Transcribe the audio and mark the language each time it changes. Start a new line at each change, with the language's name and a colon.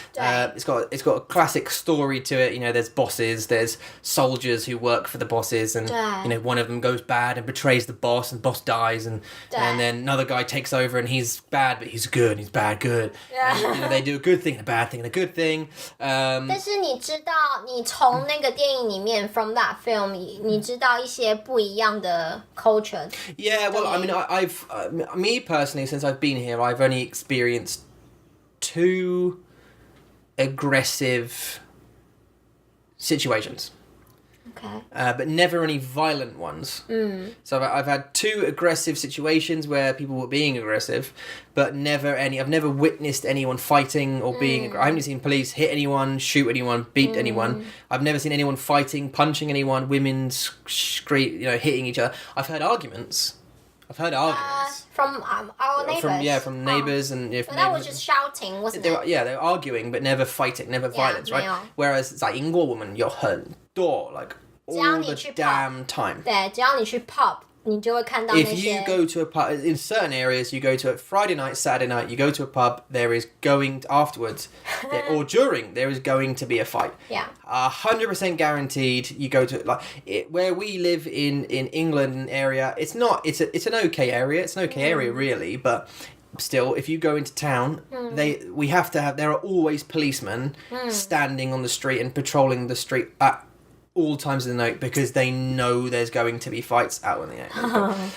English: It's got a classic story to it. There's bosses, there's soldiers who work for the bosses, and one of them goes bad and betrays the boss, and the boss dies, and then another guy takes over, and he's bad, but he's good, and he's bad, good. And, they do a good thing, and a bad thing, and a good thing.
Chinese: 但是你知道，你从那个电影里面
English: from that film，
Chinese: 你知道一些不一样的 culture.
English: Yeah, well, I mean, I've me personally, since I've been here, I've only experienced 2 aggressive situations. Okay. But never any violent ones. So I've had 2 aggressive situations where people were being aggressive, but I've never witnessed anyone fighting or being. I haven't seen police hit anyone, shoot anyone, beat anyone. I've never seen anyone fighting, punching anyone, women hitting each other. I've heard arguments. From our neighbors. From neighbors and that was just shouting, wasn't it? They were arguing, but never fighting, never violence, right?
Chinese: 没有.
English: Whereas
Chinese: 在英国我们有很多
English: like all the damn time.
Chinese: 对，只要你去 pub, 你就会看到那些.
English: If you go to a pub in certain areas, you go to a Friday night, Saturday night, you go to a pub, there is going afterwards or during there is going to be a fight. Yeah. 100% guaranteed. You go to where we live in England area. It's an okay area. It's an okay area really, but still, if you go into town, there are always policemen standing on the street and patrolling the street at all times of the night because they know there's going to be fights out in the air.